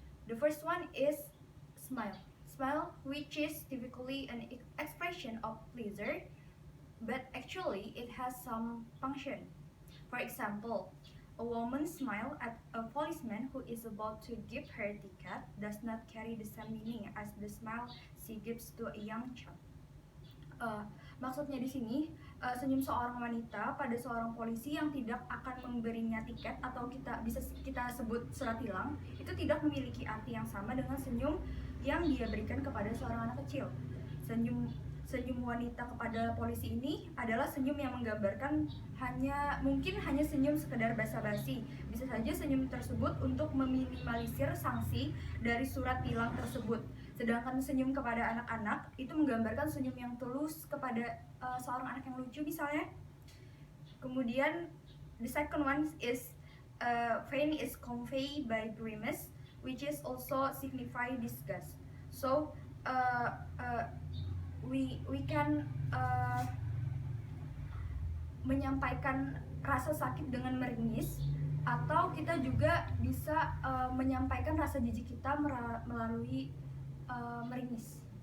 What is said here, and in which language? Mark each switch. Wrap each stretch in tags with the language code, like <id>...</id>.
<en>The first one is smile. Smile, which is typically an expression of pleasure, but actually it has some function. For example, a woman smile at a policeman who is about to give her ticket does not carry the same meaning as the smile she gives to a young child.</en> <id>Maksudnya di sini, senyum seorang wanita pada seorang polisi yang tidak akan memberinya tiket atau bisa kita sebut surat tilang, itu tidak memiliki arti yang sama dengan senyum yang dia berikan kepada seorang anak kecil. Senyum wanita kepada polisi ini adalah senyum yang menggambarkan mungkin hanya senyum sekedar basa-basi. Bisa saja senyum tersebut untuk meminimalisir sanksi dari surat tilang tersebut. Sedangkan senyum kepada anak-anak itu menggambarkan senyum yang tulus kepada seorang anak yang lucu misalnya. Kemudian</id> <en>the second one is faint is conveyed by grimace, which is also signify disgust. So we can</en> <id>menyampaikan rasa sakit dengan meringis, atau kita juga bisa menyampaikan rasa jijik kita melalui meringis.</id>